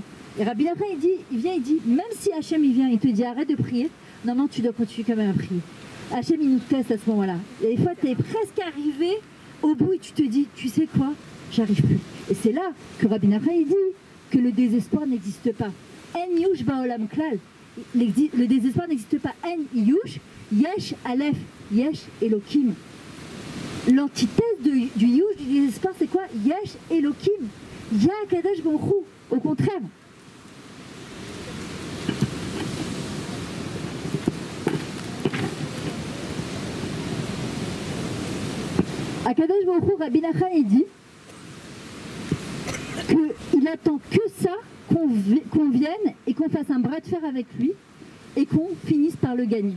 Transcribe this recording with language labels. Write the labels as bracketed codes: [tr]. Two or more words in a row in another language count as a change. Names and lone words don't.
[fr] Et Rabbi Nachman il vient, il dit, même si Hachem il vient, il te dit arrête de prier, non, tu dois continuer quand même à prier. Hachem il nous teste à ce moment-là. Et des fois tu es presque arrivé au bout et tu te dis, tu sais quoi, j'arrive plus. Et c'est là que Rabbi Nachman il dit que le désespoir n'existe pas. [he] אין יאוש בעולם כלל. [fr] Le désespoir n'existe pas. [he] אין יאוש, יש אלף, יש אלוקים. [fr] L'antithèse du yush, du désespoir, c'est quoi? [he] יש אלוקים. הקדוש ברוך הוא. [fr] Au contraire. À [he] קדוש ברוך הוא, [fr] Rabbi Nachman il dit qu'il attend que ça, qu'on vienne et qu'on fasse un bras de fer avec lui et qu'on finisse par le gagner.